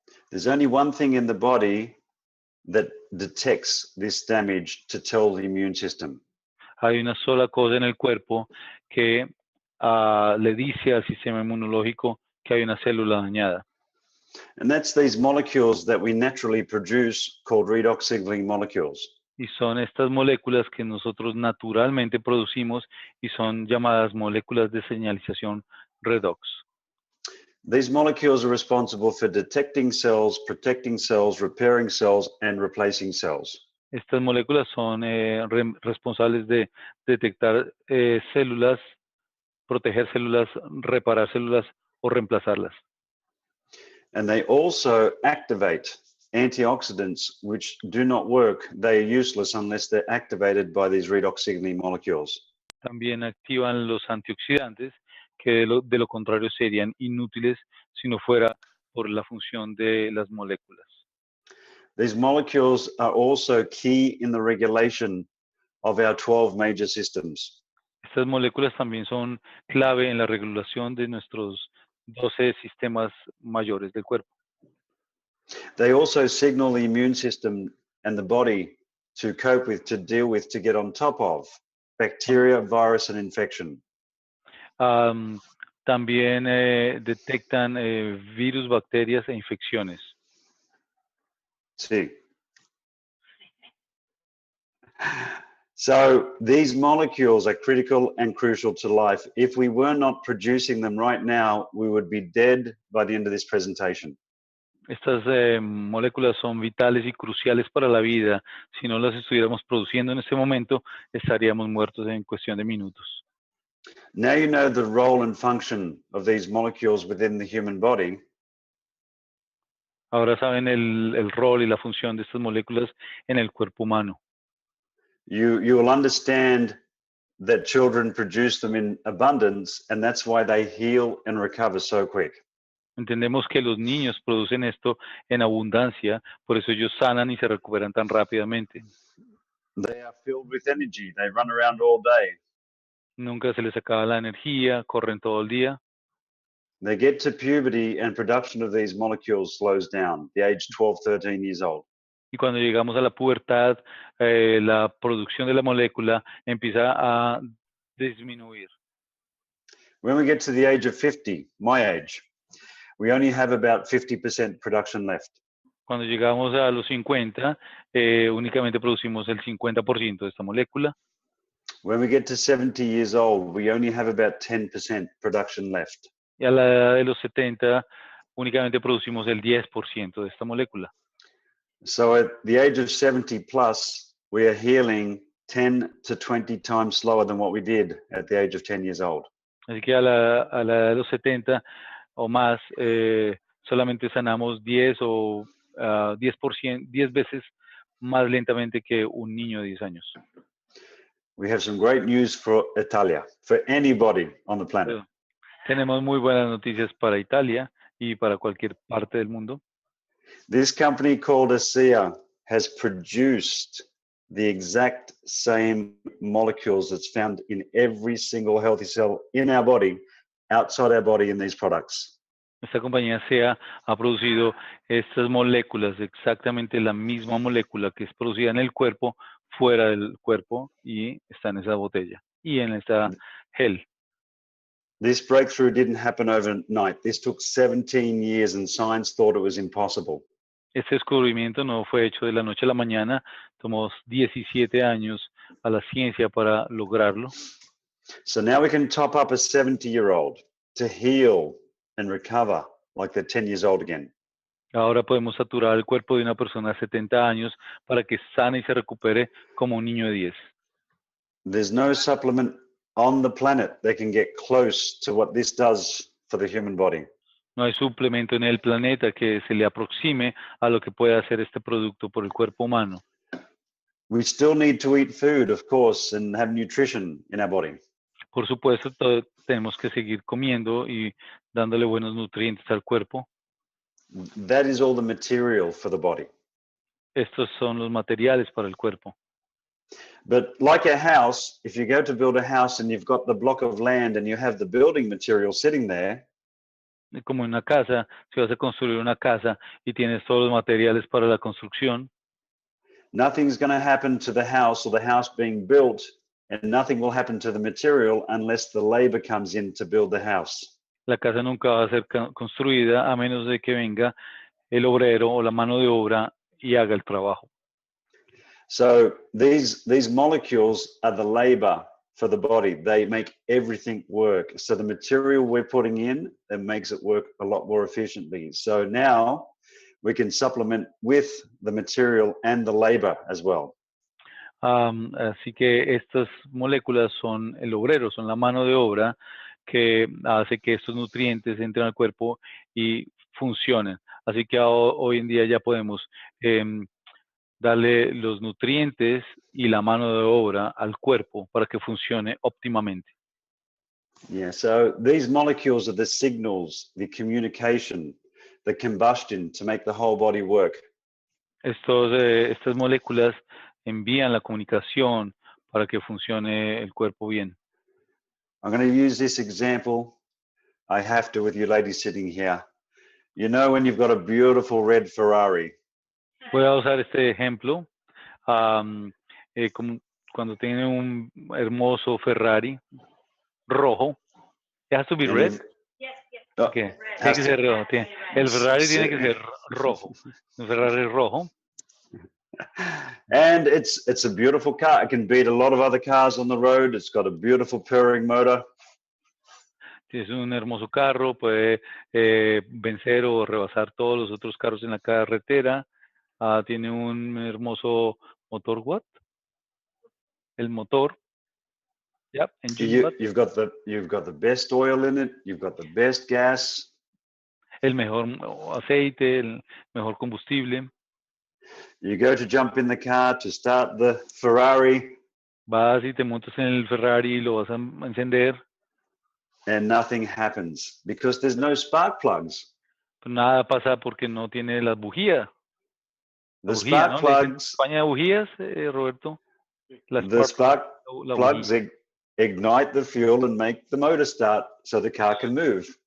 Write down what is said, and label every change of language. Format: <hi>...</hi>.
<en>There's only one thing in the body that detects this damage to tell the immune system.</en> <es>Hay una sola cosa en el cuerpo que le dice al sistema inmunológico que hay una célula dañada.</es> <en>And that's these molecules that we naturally produce called redox signaling molecules.</en> <es>Y son estas moléculas que nosotros naturalmente producimos y son llamadas moléculas de señalización Redox.</es> <en>These molecules are responsible for detecting cells, protecting cells, repairing cells, and replacing cells.</en> <es>Estas moléculas son responsables de detectar células, proteger células, reparar células o reemplazarlas.</es> <en>And they also activate antioxidants which do not work. They are useless unless they're activated by these redox signaling molecules.</en> <es>También activan los antioxidantes que de lo contrario serían inútiles si no fuera por la función de las moléculas.</es> <en>These molecules are also key in the regulation of our 12 major systems.</en> <es>Estas moléculas también son clave en la regulación de nuestros 12 sistemas mayores del cuerpo.</es> <en>They also signal the immune system and the body to cope with, to deal with, to get on top of bacteria, virus, and infection.</en> <es>También detectan virus, bacterias e infecciones.</es> <en>See. So these molecules are critical and crucial to life. If we were not producing them right now, we would be dead by the end of this presentation.</en> <es>Estas moléculas son vitales y cruciales para la vida. Si no las estuviéramos produciendo en este momento, estaríamos muertos en cuestión de minutos.</es> <en>Now you know the role and function of these molecules within the human body.</en> <es>Ahora saben el rol y la función de estas moléculas en el cuerpo humano.</es> <en>You will understand that children produce them in abundance, and that's why they heal and recover so quick.</en> <es>Entendemos que los niños producen esto en abundancia, por eso ellos sanan y se recuperan tan rápidamente.</es> <en>They are filled with energy. They run around all day.</en> <es>Nunca se les acaba la energía, corren todo el día.</es> <en>They get to puberty and production of these molecules slows down, the age 12, 13 years old.</en> <es>Y cuando llegamos a la pubertad, la producción de la molécula empieza a disminuir.</es> <en>When we get to the age of 50, my age, we only have about 50% production left.</en> <es>Cuando llegamos a los 50, únicamente producimos el 50% de esta molécula.</es> <en>When we get to 70 years old, we only have about 10% production left.</en> <es>Y a la edad de los 70, únicamente producimos el 10% de esta molécula.</es> <en>So at the age of 70 plus, we are healing 10 to 20 times slower than what we did at the age of 10 years old.</en> <es>Así que a la edad de los 70 o más, solamente sanamos 10 o 10%, 10 veces más lentamente que un niño de 10 años.</es> <en>We have some great news for Italia, for anybody on the planet.</en> <es>Tenemos muy buenas noticias para Italia y para cualquier parte del mundo.</es> <en>This company called ASEA has produced the exact same molecules that's found in every single healthy cell in our body, outside our body in these products.</en> <es>Esta compañía ASEA ha producido estas moléculas, exactamente la misma molécula que es producida en el cuerpo, fuera del cuerpo, y está en esa botella y en esta gel.</es> <en>This breakthrough didn't happen overnight. This took 17 years and science thought it was impossible.</en> <es>Este descubrimiento no fue hecho de la noche a la mañana, tomó 17 años a la ciencia para lograrlo.</es> <en>So now we can top up a 70-year-old to heal and recover like they're 10 years old again.</en> <es>Ahora podemos saturar el cuerpo de una persona de 70 años para que sane y se recupere como un niño de 10.</es> <en>There's no supplement on the planet that can get close to what this does for the human body.</en> <es>No hay suplemento en el planeta que se le aproxime a lo que puede hacer este producto por el cuerpo humano.</es> <en>We still need to eat food, of course, and have nutrition in our body.</en> <es>Por supuesto, tenemos que seguir comiendo y dándole buenos nutrientes al cuerpo.</es> <en>That is all the material for the body.</en> <es>Estos son los materiales para el cuerpo.</es> <en>But like a house, if you go to build a house and you've got the block of land and you have the building material sitting there,</en> <es>Como en una casa, si vas a construir una casa y tienes todos los materiales para la construcción,</es> <en>nothing's going to happen to the house or the house being built, and nothing will happen to the material unless the labor comes in to build the house.</en> <es>la casa nunca va a ser construida a menos de que venga el obrero o la mano de obra y haga el trabajo.</es> <en>So these molecules are the labor for the body. They make everything work. So the material we're putting in, it makes it work a lot more efficiently. So now we can supplement with the material and the labor as well.</en> <es>Así que estas moléculas son el obrero, son la mano de obra que hace que estos nutrientes entren al cuerpo y funcionen. Así que hoy en día ya podemos darle los nutrientes y la mano de obra al cuerpo para que funcione óptimamente.</es> <en>Yeah, so these molecules are the signals, the communication, the combustion to make the whole body work.</en> <es>Estas moléculas envían la comunicación para que funcione el cuerpo bien.</es> <en>I'm going to use this example. I have to with you ladies sitting here. You know when you've got a beautiful red Ferrari.</en> <es>Voy a usar este ejemplo. Como cuando tiene un hermoso Ferrari rojo.</es> <en>It has to be red. Yes, yes.</en> <es>Okay. Tiene que ser rojo. El Ferrari tiene que ser rojo. Un Ferrari rojo.</es> <en>And it's a beautiful car. It can beat a lot of other cars on the road. It's got a beautiful purring motor.</en> <es>Es un hermoso carro, puede vencer o rebasar todos los otros carros en la carretera. Tiene un hermoso motor,</es> <en>¿what?</en> <es>El motor.</es> <en>Yep, engine, You've got the best oil in it. You've got the best gas.</en> <es>El mejor aceite, el mejor combustible.</es> <en>You go to jump in the car to start the Ferrari.</en> <es>Vas y te montas en el Ferrari y lo vas a encender.</es> <en>And nothing happens because there's no spark plugs.</en> <es>Pero nada pasa porque no tiene las bujías.</es> <en>The</en> <es>Bujía,</es> <en>spark</en> <es>¿no?</es> <en>plugs.</en> <es>España de bujías, Roberto.</es> <en>The spark plugs ignite the fuel and make the motor start so the car can move.</en>